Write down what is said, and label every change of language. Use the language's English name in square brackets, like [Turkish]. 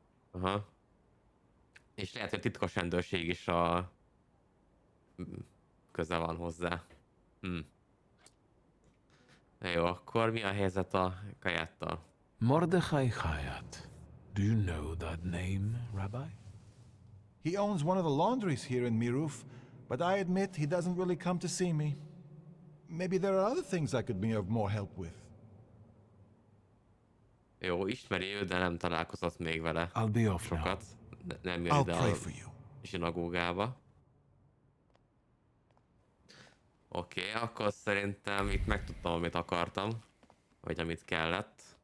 [Hungarian] Aha. És lehet, hogy titkos rendőrség is köze van hozzá. Jó, akkor mi a helyzet a Kajáttal? [English] Mordechai Hayat. Do you know that name, Rabbi? He owns one of the laundries here in Miruf, but I admit he doesn't really come to see me. Maybe there are other things I could be of more help with. [Hungarian] Jó, ismeri ő, de nem találkozott még vele. [English] I'll be off [Hungarian] sokat. Nem jön ide a zsinagógába. Oké, akkor szerintem itt megtudtam, amit akartam. Vagy amit kellett.